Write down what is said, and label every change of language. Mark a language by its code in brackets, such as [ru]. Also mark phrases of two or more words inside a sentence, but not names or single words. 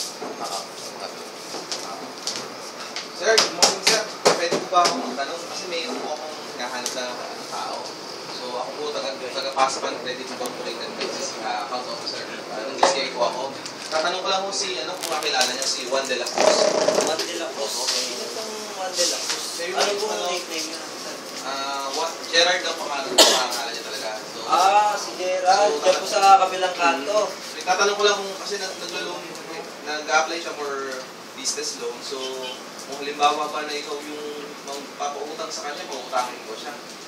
[en] Sir, good morning, sir. [tl] Pwede ko ba akong tanong? Kasi may po akong hinahanap sa tao. So ako po, taga-Passbank Credit Incorporated [en] account officer. [tl] Anong GCI po ako. Tatanong ko lang kung kung kakilala niya si Juan de la Cruz. Juan de la Cruz? Sino pong Juan de la Cruz? Ano po ang nickname niya? Gerard ang pangalan niya talaga. So, Si Gerald. Diyan po sa kabilang kanto. tatanong ko lang kung kasi nag-apply siya for [en] business loan. [tl] So, kung halimbawa ba na ikaw yung magpapautang sa kanya, pautangin ko siya.